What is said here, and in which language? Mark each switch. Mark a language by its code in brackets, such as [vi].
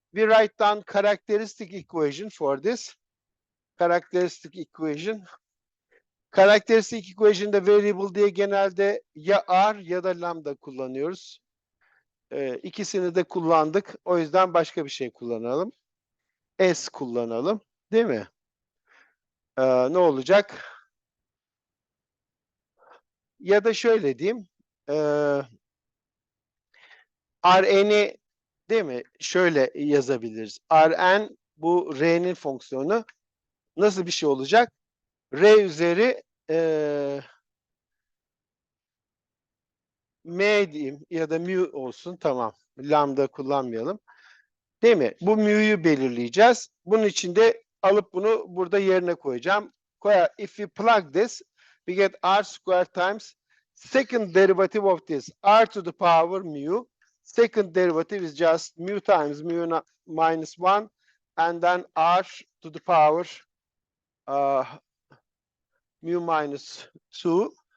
[en] We write down characteristic equation for this. Characteristic equation [tr] Karakteristik equation'da variable diye genelde ya R ya da lambda kullanıyoruz. İkisini de kullandık. O yüzden başka bir şey kullanalım. S kullanalım. Değil mi? Ne olacak? Ya da şöyle diyeyim. Rn'i değil mi? Şöyle yazabiliriz. Rn bu R'nin fonksiyonu nasıl bir şey olacak? R üzeri M diyeyim ya da mu olsun. Tamam. Lambda kullanmayalım. Değil mi? Bu mu'yu belirleyeceğiz. Bunun için de alıp bunu burada yerine koyacağım. [en] If we plug this, we get r squared times second derivative of this, r to the power mu. Second derivative is just mu times mu minus 1, and then r to the power mu minus 2.